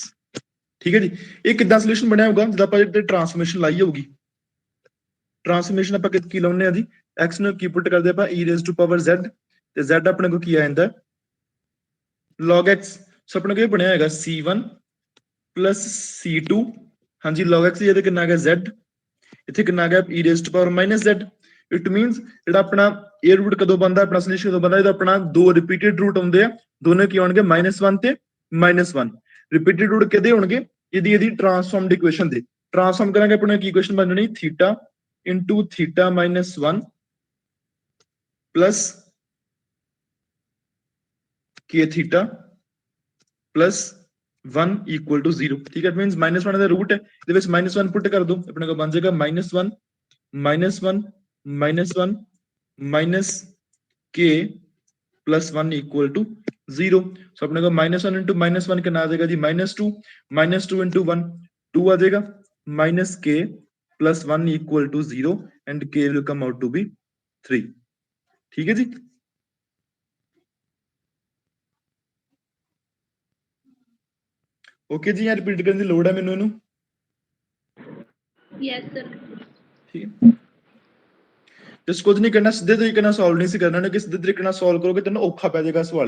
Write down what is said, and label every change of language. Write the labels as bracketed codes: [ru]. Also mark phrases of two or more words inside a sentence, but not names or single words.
[pa] ਠੀਕ ਹੈ ਜੀ, ਇਹ ਕਿੱਦਾਂ ਸੋਲੂਸ਼ਨ ਬਣਿਆ ਹੋਊਗਾ ਜਦੋਂ ਆਪਾਂ ਇੱਥੇ ਟ੍ਰਾਂਸਫਰਮੇਸ਼ਨ ਲਾਈ ਹੋਊਗੀ। ਟ੍ਰਾਂਸਫਰਮੇਸ਼ਨ ਆਪਾਂ ਕੀ ਲਾਉਂਦੇ ਆ ਜੀ, x ਨੂੰ ਕੀ ਪੁੱਟ ਕਰਦੇ ਆਪਾਂ [en] e raised to power z, [pa] ਤੇ z ਆਪਣੇ ਕੋਲ ਕੀ ਆ ਜਾਂਦਾ [en] log x। [pa] ਸੋ ਆਪਣੇ ਕੋਲ ਇਹ ਬਣਿਆ ਹੈਗਾ [en] c1 plus c2, [pa] ਹਾਂਜੀ [en] log x [pa] ਇਹਦੇ ਕਿੰਨਾ ਆ ਗਿਆ z, ਇੱਥੇ ਕਿੰਨਾ ਆ ਗਿਆ [en] e raised to power minus z। it means [pa] ਜਿਹੜਾ ਆਪਣਾ ਇਹ ਰੂਟ ਕਦੋਂ ਬਣਦਾ, ਆਪਣਾ ਸੋਲੂਸ਼ਨ ਕਦੋਂ ਬਣਦਾ, ਜਦੋਂ ਆਪਣਾ ਦੋ [en] repeated root [pa] ਹੁੰਦੇ ਆ, ਦੋਨੇ ਕੀ ਹੋਣਗੇ -1 ਤੇ -1। [en] repeated root [pa] ਕਿਹਦੇ ਹੋਣਗੇ, ਇਹਦੀ [en] transformed equation [pa] ਦੇ। ਟ੍ਰਾਂਸਫਾਰਮ ਕਰਾਂਗੇ ਆਪਣਾ ਕੀ ਇਕੁਏਸ਼ਨ ਬਣ ਜਾਣੀ [en] ਥੀਟਾ into theta minus 1 plus k theta plus 1 equal to 0। [pa] ਠੀਕ ਹੈ, ਮੀਨਸ -1 ਦਾ ਰੂਟ ਹੈ, ਇਹਦੇ ਵਿੱਚ -1 ਪੁੱਟ ਕਰ ਦੋ, ਆਪਣੇ ਕੋਲ ਬਣ ਜਾਏਗਾ -1 -1 [en] minus k plus 1 equal to 0। [pa] ਸੋ ਆਪਣੇ ਕੋਲ [en] -1 into -1 [pa] ਕਿੰਨਾ ਆ ਜਾਏਗਾ ਜੀ [en] -2, -2 into 1 2 [pa] ਆ ਜਾਏਗਾ, [en] minus k plus 1 equal to 0 and k will come out to be 3। [pa] ਠੀਕ ਹੈ ਜੀ, ਓਕੇ ਜੀ, ਰਿਪੀਟ ਕਰਨ ਦੀ ਲੋੜ ਹੈ ਮੈਨੂੰ ਇਹਨੂੰ। [en] yes sir. [pa] ਠੀਕ ਹੈ, ਜਿਸ ਕੁਝ ਨਹੀਂ ਕਰਨਾ, ਸਿੱਧੇ ਤਰੀਕੇ ਨਾਲ ਸੋਲਵ ਨਹੀਂ ਸੀ ਕਰਨਾ, ਨਾ ਕਿ ਸਿੱਧੇ ਤਰੀਕੇ ਨਾਲ ਸੋਲਵ ਕਰੋਗੇ ਤੈਨੂੰ ਔਖਾ ਪੈ ਜਾਏਗਾ ਸਵਾਲੇ।